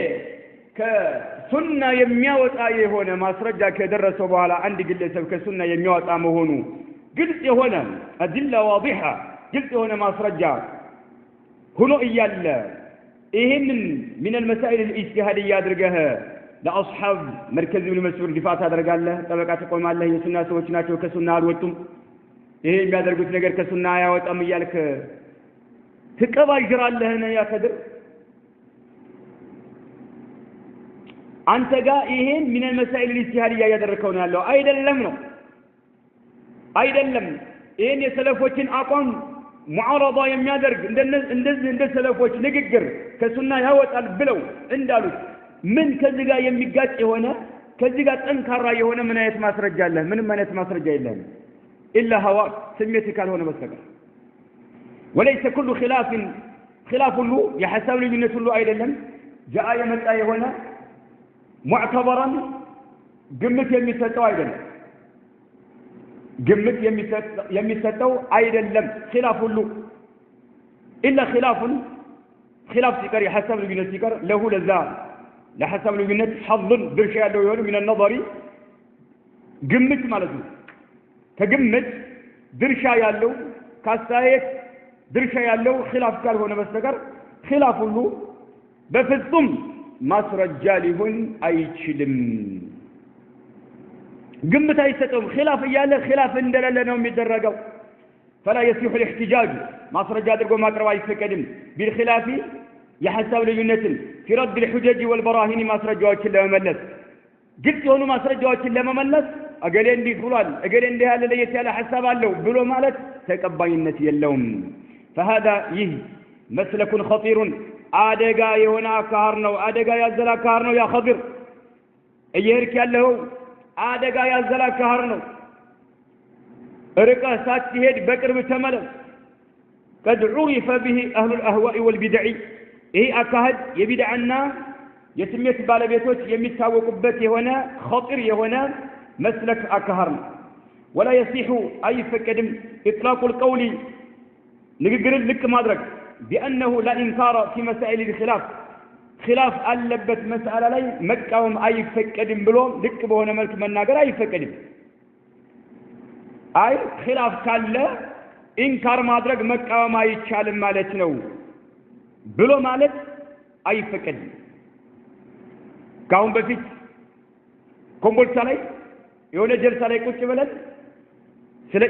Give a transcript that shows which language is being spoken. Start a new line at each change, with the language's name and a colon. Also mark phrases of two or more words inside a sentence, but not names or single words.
Amharic: ከሱና የሚያወጣ የሆነ ማስረጃ ከደረሰው በኋላ አንድ ግለሰብ ከሱና የሚያወጣ መሆኑ ግልጽ የሆነ
Arabic: أدلة واضحة
Amharic: ግልጽ የሆነ ማስረጃ ሆኖ እያለ ይሄንን
Arabic: من المسائل الاجتهادية
Amharic: አድርገህ ለአስሐብ መርከዝ ኢብኑ መስዑድ ዲፋት አደርጋለህ ጠበቃ ተቆማለህ የሱና ሰዎች ናቸው ከሱና አልወጡም ይሄ የሚያደርጉት ነገር ከሱና ያወጣም እያልክ ትቀባጅራለህ ያ ከድር አንተ ጋር ይሄን ምን
Arabic: مسائل اجتهادية
Amharic: ያደረከው ነው ያለው አይደለም ነው አይደለም ይሄን የሰለፎችን አቋም ሙዓረዳ የሚያደርግ እንደዚህ እንደ ሰለፎች ንግግር ከሱና ያወጣል ብለው እንዳሉት ምን ከዚህ ጋር የሚጋጭ የሆነ ከዚህ ጋር ጠንካራ የሆነ ምን አይነት ማስረጃ አለ ምንም አይነት ማስረጃ የለም
Arabic: إلا هوى
Amharic: ስሜት ካልሆነ በስተቀር
Arabic: وليس كل خلاف له يحسب
Amharic: ልዩነት ሁሉ አይደለም ጃአ የመጣ የሆነ معتبرا ግምት የሚሰጠው አይደለም ግምት የሚሰጠው አይደለም خلاف ሁሉ
Arabic: الا خلاف
Amharic: ሲቀር يحسب ልዩነት ሲቀር له ለዛ ለሐሳብ ልዩነት حظ ድርሻ ያለው ይሆን
Arabic: من النظر
Amharic: ግምት ማለት ነው ከግምት ድርሻ ያለው ካስተያየት ድርሻ ያለው خلاف ካልሆነ በስተቀር خلاف ሁሉ በፍጹም ማስረጃ ሊሆን አይችልም ግምት አይሰጠውም خلاف እያለ خلاف እንደሌለ ነው የሚደረገው
Arabic: فلا يصح الاحتجاج
Amharic: ማስረጃ አድርጎ ማቅረብ አይፈቀድም بالخلاف የሐሳብ ልዩነትን
Arabic: في رد الحجج والبراهين
Amharic: ማስረጃዎችን ለመመለስ ግልጽ የሆኑ ማስረጃዎችን ለመመለስ እገሌ እንዲህ ብሏል እገሌ እንዲህ ያለ ለየት ያለ ሐሳብ አለው ብሎ ማለት ተቀባይነት የለውም فهذا ይህ
Arabic: مسلك خطير
Amharic: አደጋ የሆነ አካር ነው አደጋ ያዘለ አካር ነው ያ ኸድር እየሄድክ ያለው አደጋ ያዘለ አካር ነው ርቀህ ሳትሄድ በቅርብ ተመለስ
Arabic: قد عرف به اهل الاهواء والبدع
Amharic: ይህ አካሄድ የቢድዓና የስሜት ባለቤቶች የሚታወቁበት የሆነ ኸጢር የሆነ መስለክ አካር ነው
Arabic: ولا يصح اي فقدم اطلاق القول
Amharic: ንግግርን ልቅ ማድረግ
Arabic: بانه لا انكار في مسائل الخلاف
Amharic: خلاف አለበት መስአላ ላይ መቃወም አይፈቀድም ብሎ ልቅ በሆነ መልኩ መናገር አይፈቀድም አይ خلاف ካለ ኢንካር ማድረግ መቃወም አይቻልም ማለት ነው ብሎ ማለት አይፈቀድም ካሁን በፊት ኮምቦልቻ ላይ የሆነ ጀልሳ ላይ ቁጭ ብለን ስለ